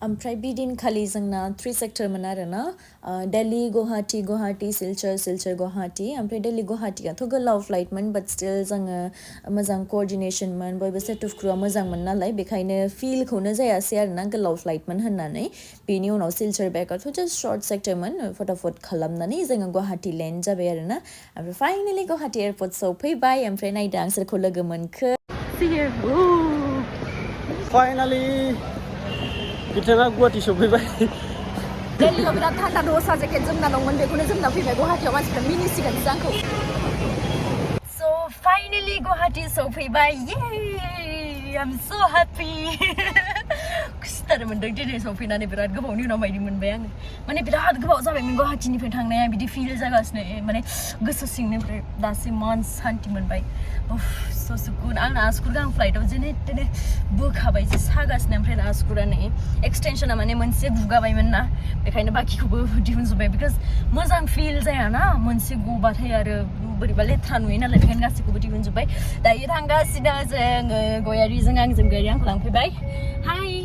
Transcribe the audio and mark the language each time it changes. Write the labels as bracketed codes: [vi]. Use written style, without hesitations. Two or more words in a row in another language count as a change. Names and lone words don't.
[brx] ओमफ्राय बिदिनखालि जोंना 3 सेक्टरमोन आरोना दिल्ली गुवाहाटी सिलचर गुवाहाटी ओमफ्राय दिल्ली गुवाहाटीयाथ' गोलाव फ्लाइटमोन [en] but still [brx] जोङो मोजां क'अर्डिनेसनमोन बयबो [en] set of [brx] क्रुआ मोजांमोन नालाय बेखायनो फिलखौनो जायासै आरोना गोलाव फ्लाइटमोन होननानै बेनि उनाव सिलचर बेकआथ' [en] just short [brx] सेक्टरमोन फटाफट खालामनानै जोङो गुवाहाटी लेन्ड जाबाय आरोना ओमफ्राय फाइनेलि गुवाहाटी एयारपर्ट सौफैबाय ओमफ्राय नायदो आं सोरखौ लोगो मोनखो फाइनालि बिथाङा गुवाहाटी सफैबाय दिल्लीयाव बिराद थान्दा दस्रा जेकेट जोमना दंमोन बेखौनो जोमना फैबाय गुवाहाटीयाव मानसिफ्रा मिनिसिगोनसो आंखौ स' फाइनेलि गुवाहाटी सौफैबाय [en] I'm so happy [brx] खुसिथार मोनदों दिनै सौफैनानै बिराद गोबावनि उनाव बायदि मोनबाय आङो माने बिराद गोबाव जाबायमोन गुवाहाटीनिफ्राय थांनाया बिदि फिल जागासिनो माने गोसो सिंनिफ्राय दासिम मान सान्ति मोनबाय स' सुकुन आंना आसुगुर गां फ्लाइटआव जेने तेने बोखाबाय जे सागासिनो ओमफ्राय आसुगुरा नै एक्सटेनसना माने मोनसे गुगाबायमोन ना बेखायनो बाखिखौबो दिहुनजोब्बाय बिकज मोजां फिल जायाना मोनसे गबाथाय आरो बोरैबा लेथ्रा नुयो नालाय बेखायनो गासैखौबो दिहुनजोब्बाय दायो थांगासिनो जोङो गयारिजों आंजों गयारि आंखौ लांफैबाय हाय